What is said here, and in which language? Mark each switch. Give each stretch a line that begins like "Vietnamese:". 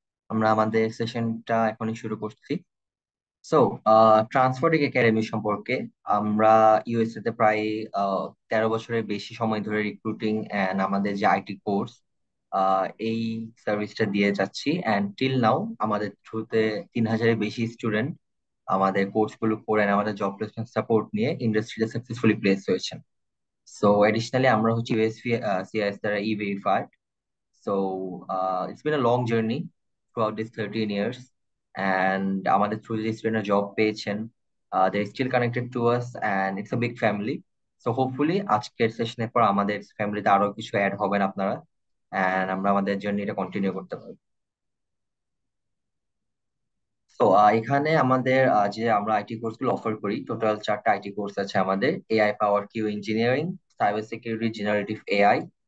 Bangla: আমরা আমাদের সেশনটা এখনই শুরু করছি। সো ট্রান্সফোর্টিক একাডেমি সম্পর্কে আমরা ইউএসএ তে প্রায় 13 বছরের বেশি সময় ধরে রিক্রুটিং অ্যান্ড আমাদের যে আইটি কোর্স এই সার্ভিসটা দিয়ে যাচ্ছি। অ্যান্ড টিল নাও আমাদের থ্রুতে 3,000-এর বেশি স্টুডেন্ট আমাদের কোর্সগুলো করে
English: and
Bangla: আমাদের জব প্লেসমেন্ট সাপোর্ট নিয়ে ইন্ডাস্ট্রিতে সাকসেসফুলি প্লেস হয়েছেন। সো এডিশনালি আমরা হচ্ছে ইউএসপি সিআইএস দ্বারা ই verified.
English: So it's been a long journey throughout these 13 years, and
Bangla: আমাদের
English: through this student job
Bangla: পেয়েছেন.
English: They're still connected to us, and it's a big family.
Bangla: So hopefully আজকের সেশনের পর আমাদের ফ্যামিলিতে আরো কিছু অ্যাড হবেন আপনারা,
English: and
Bangla: আমরা আমাদের জার্নিটা কন্টিনিউ করতে পারবো. তো এখানে আমাদের যে আমরা আইটি কোর্স গুলো অফার করি, টোটাল 4টা আইটি কোর্স আছে আমাদের: এআই পাওয়ার Q engineering, cyber security, generative AI.